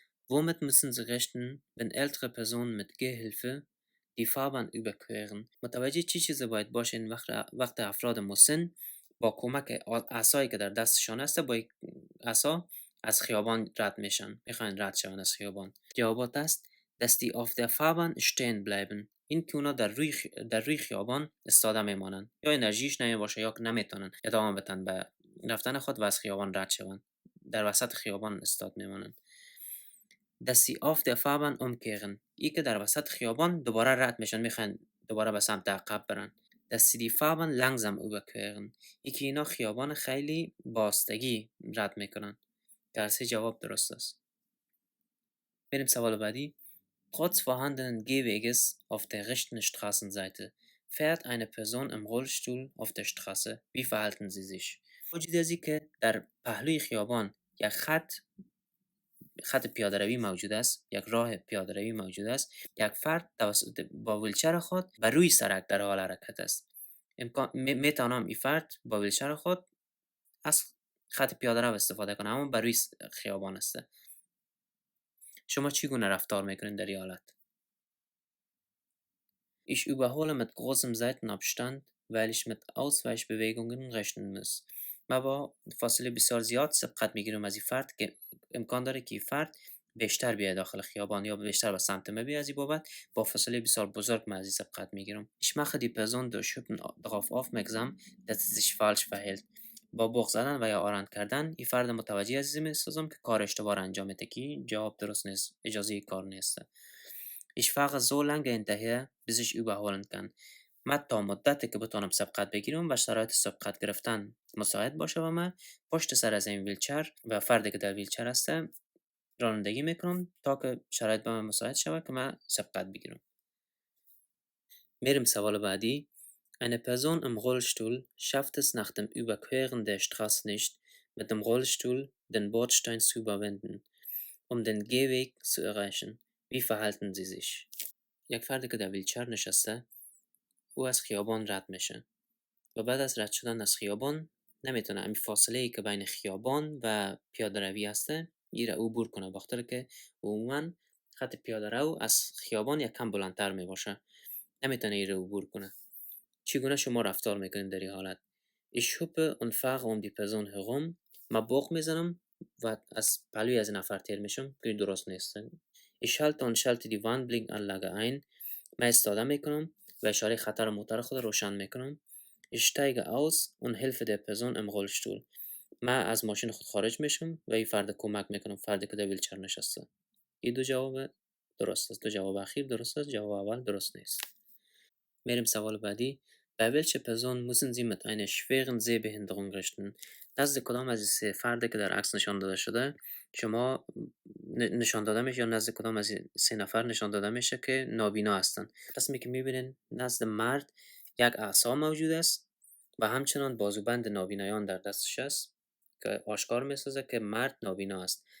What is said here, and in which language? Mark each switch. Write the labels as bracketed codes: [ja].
[de] Womit müssen Sie rechnen, wenn ältere Personen mit Gehhilfe die Fahrbahn überqueren؟ [fa] متوجه چی چیزی باید باشین وقت افراد مسن با کمک عصایی که در دستشان است با عصا از خیابان رد میشن میخواین رد شون از خیابان. جوابات است [de] dass die auf der Fahrbahn stehen bleiben. [fa] این که اونا در روی خیابان استاده میمانند، یا انرژیش نمیباشه یا نمیتونن ادامه بدن به رفتن خود و از خیابان رد شوند، در وسط خیابان استاد میمانند. [de] dass sie auf der Fahrbahn umkehren. [fa] ای که در وسط خیابان دوباره رد میشن، میخوان دوباره به سمت عقب برن. [de] dass sie die Fahrbahn langsam überqueren. [fa] ای که اینا خیابان خیلی باستگی رد میکنن. در سه جواب درست است. بریم سوال بعدی. [de] Trotz vorhandenen Gehweges auf der rechten Straßenseite fährt eine Person im Rollstuhl auf der Straße. Wie verhalten sie sich؟ [fa] وجود ازی که در پهلوی خیابان یک خط پیاده روی موجود است، یک راه پیاده روی موجود است، یک فرد با ویلچر خود بر روی سرک در حال حرکت است. میتونم این فرد با ویلچر خود از خط پیاده رو استفاده کنه، اما بر روی خیابان است. شما چگونه رفتار میکنین در این حالت؟ [de] Ich überhole mit großem Seitenabstand, weil ich mit Ausweichbewegungen rechnen muss. [fa] ما با فاصله بسیار زیاد سبقت میگیرم از این فرد که امکان داره که این فرد بیشتر بیاد داخل خیابان یا بیشتر به سمت ما بیاد. از این بابت با فاصله بسیار بزرگ من از این سبقت میگیرم. [de] Ich mache die Person durch Hüpfen darauf aufmerksam, dass sie sich falsch verhält. [fa] با بوق زدن و یا آرند کردن این فرد متوجه از این میسازم که کار اشتباه انجام میده، که جواب درست نیست، اجازه کار نیست. [de] Ich fahre so lange hinterher, bis ich überholen kann. [fa] من تا مدتی که بتونم سبقت بگیرم و شرایط سبقت گرفتن مساعد باشه و من پشت سر از این ویلچر و فردی که در ویلچر هسته رانندگی میکنم تا که شرایط به من مساعد شود که من سبقت بگیرم. میریم سوال بعدی. [de] Eine Person im Rollstuhl schafft es nach dem Überqueren der Straße nicht, mit dem Rollstuhl den Bordstein zu überwinden, um den Gehweg zu erreichen. Wie verhalten sie sich؟ [fa] یک فردی که در ویلچر نشسته، او از خیابان رد میشه و بعد از رد شدن از خیابان نمیتونه همین فاصله ای که بین خیابان و پیاده روی هسته این را عبور کنه، بخاطر که عموما خط پیاده رو از خیابان یک کم بلندتر میباشه، نمیتونه این را عبور کنه. چگونه شما رفتار میکنید در این حالت؟ [de] Ich hupe und fahre um die Person herum. [fa] من بوق میزنم و از پلوی از نفر تیر میشم که درست نیست. [de] Ich halte und schalte die Warnblinkanlage ein. [fa] من استفاده میکنم و اشاره خطر موتور خود روشن میکنم. [de] Ich steige aus und helfe der Person im Rollstuhl. [fa] من از ماشین خود خارج میشم و این فرد کمک میکنم، فردی که در ویلچر نشسته. این دو جواب درست است. دو جواب اخیر درست است، جواب اول درست نیست. میریم سوال بعدی. [de] Bei welcher Person müssen Sie mit einer schweren Sehbehinderung rechnen؟ [fa] نزد کدام از این سه فردی که در عکس نشان داده شده شما نشان داده میشه، یا نزد کدام از این سه نفر نشان داده میشه که نابینا هستند؟ رسمی که میبینین نزد مرد یک عصا موجود است و همچنان بازوبند نابینایان در دستش است که آشکار میسازه که مرد نابینا است.